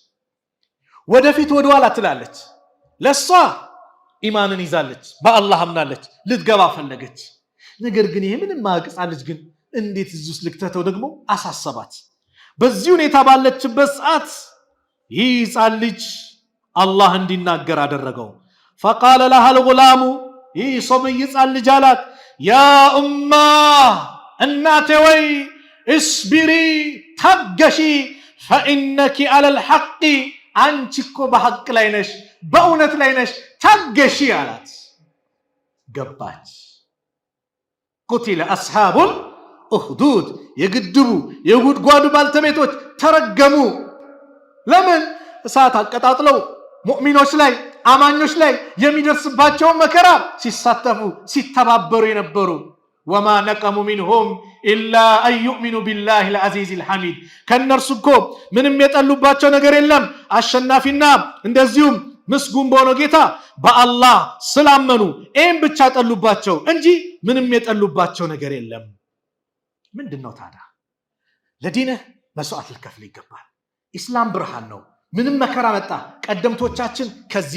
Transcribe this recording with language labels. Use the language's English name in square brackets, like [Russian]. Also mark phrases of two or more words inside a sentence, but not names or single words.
[Amharic] ወደፊት ወደኋላ ትላለች ለሷ ኢማንን ይዛለች በአላህ አምናለች ልትገባ ፈለገች ነገር ግን ይሄ ምንም ማቅጻ ልጅ ግን እንዴት እዚህ ውስጥ ልክተተው ደግሞ አሳሰባት በዚህ ሁኔታ ባለችበት ሰዓት ይህፃን ልጅ አላህ እንዲናገር አደረገው [Arabic] فقال لها الغلام [Amharic] ይህ ሶብይ ህፃን ልጅ አላት [Arabic] يا أمه [Amharic] እናቴ ወይ እስቢሪ ታገሺ [Arabic] فإنك على الحق [Amharic] አንቺ እኮ በሐቅ ላይ ነሽ በእውነት ላይ ነሽ ታገሺ አላት ገባች [Arabic] قتل أصحاب الأخدود [Amharic] የግድቡ የጉድጓዱ ባልተቤቶች ተረገሙ ለምን እሳት አቀጣጥለው ሙእሚኖች ላይ አማኞች ላይ የሚደርስባቸው መከራ ሲሳተፉ ሲተባበሩ የነበሩ [Arabic] وما نقموا منهم إلا أن يؤمنوا بالله العزيز الحميد [Amharic] ከነርሱ እኮ ምንም የጠሉባቸው ነገር የለም አሸናፊና እንደዚሁም ምስጉን በሆነው ጌታ በአላህ ስላመኑ ኤም ብቻ ጠሉባቸው እንጂ ምንም የጠሉባቸው ነገር የለም ምንድነው ታዲያ ለዲንህ መስዋዕት ልከፍል ይገባል ኢስላም ብርሃን ነው ምንም መከራ መጣ ቀደምቶቻችን ከዚህ